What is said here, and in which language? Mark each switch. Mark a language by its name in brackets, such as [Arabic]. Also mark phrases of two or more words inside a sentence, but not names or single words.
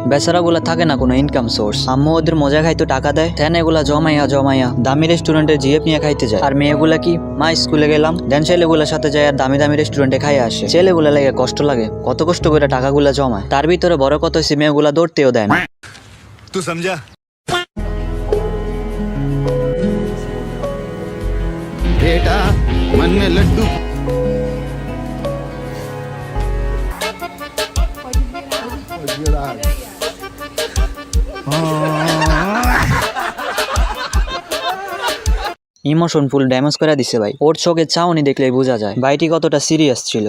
[Bangla] বেচারা গুলা থাকে না কোনো [English] income source. [Bangla] আম্মু ওদের মজা খাইতো টাকা দেয়, দেন এগুলা জমাইয়া দামি রেস্টুরেন্টে জিএফ নিয়ে খাইতে যায়। আর মেয়েগুলা কি মা স্কুলে গেলাম, দেন ছেলেগুলার সাথে যায় আর দামি দামি রেস্টুরেন্টে খাইয়ে আসে। ছেলেগুলা লাগে কষ্ট লাগে, কত কষ্ট করে টাকাগুলা জমায়। তার ভিতরে বড় কত হয়েছে মেয়েগুলা দৌড়তেও দেয় না। [Hindi] तू समझा? बेटा मन में लड्डू [English] emotion full damage [Bangla] করে দিছে ভাই। ওর চোখে চাউনি দেখলেই বোঝা যায় ভাইটি কতটা সিরিয়াস ছিল।